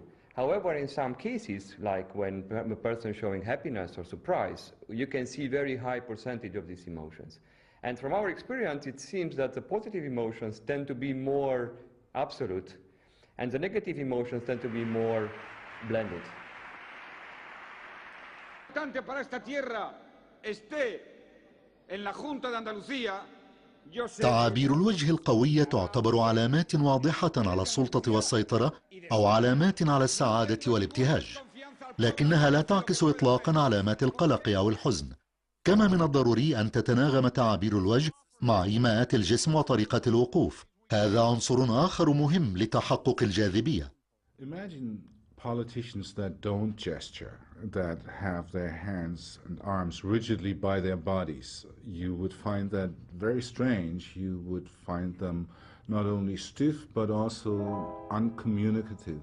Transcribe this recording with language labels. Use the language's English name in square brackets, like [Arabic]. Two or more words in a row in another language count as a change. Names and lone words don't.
[English] However, in some cases, like when a person is showing happiness or surprise, you can see very high percentage of these emotions. And from our experience, it seems that the positive emotions tend to be more absolute, and the negative emotions tend to be more blended. [Spanish] Para esta tierra esté en la Junta de Andalucía. [Arabic] تعابير الوجه القوية تعتبر علامات واضحة على السلطة والسيطرة أو علامات على السعادة والابتهاج، لكنها لا تعكس إطلاقا علامات القلق أو الحزن. كما من الضروري أن تتناغم تعابير الوجه مع إيماءات الجسم وطريقة الوقوف. هذا عنصر آخر مهم لتحقق الجاذبية. [English] Imagine politicians that don't gesture, that have their hands and arms rigidly by their bodies. You would find that very strange. You would find them not only stiff but also uncommunicative.